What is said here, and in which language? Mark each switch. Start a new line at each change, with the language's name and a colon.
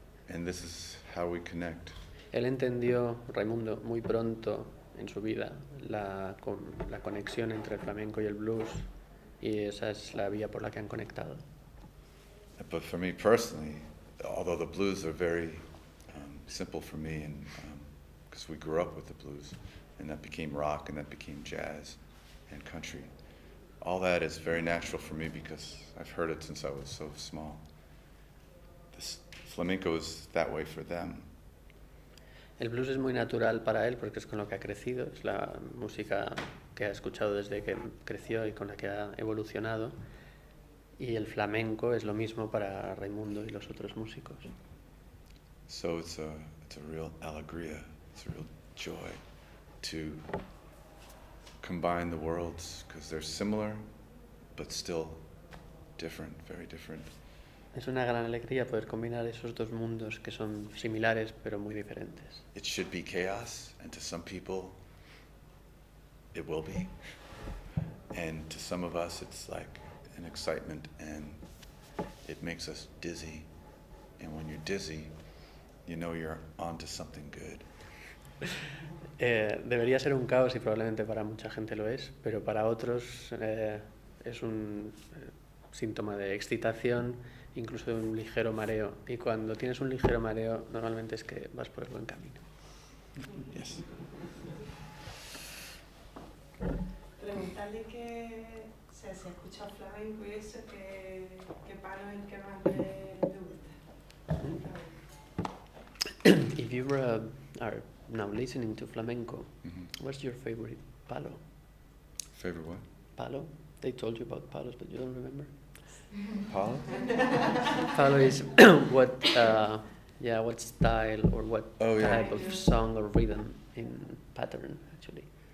English: And this is how we connect.
Spanish: Él entendió, Raimundo, muy pronto en su vida la conexión entre el flamenco y el blues, y esa es la vía por la que han conectado.
English: But for me personally, although the blues are very simple for me, and because we grew up with the blues, and that became rock, and that became jazz and country, all that is very natural for me because I've heard it since I was so small. This flamenco is that way for them.
Spanish: El blues es muy natural para él porque es con lo que ha crecido, es la música que ha escuchado desde que creció y con la que ha evolucionado, y el flamenco es lo mismo para Raimundo y los otros músicos.
English: So it's a real alegría, it's a real joy to combine the worlds because they're similar but still different, very different.
Spanish: Es una gran alegría poder combinar esos dos mundos que son similares pero muy diferentes.
English: It should be chaos, and to some people, it will be. And to some of us, it's like an excitement, and it makes us dizzy. And when you're dizzy, you know you're onto something good.
Spanish: Debería ser un caos y probablemente para mucha gente lo es, pero para otros es un síntoma de excitación, incluso de un ligero mareo. Y cuando tienes un ligero mareo, normalmente es que vas por el buen camino.
English: Yes.
Spanish: Preguntarle que se escucha flamenco y eso, que palo es el que más le gusta.
English: If you are now listening to flamenco, what's your favorite palo? Favorite what? Palo? They told you about palos, but you don't remember? Paula? Palo is what style or what type of song or rhythm in pattern, actually.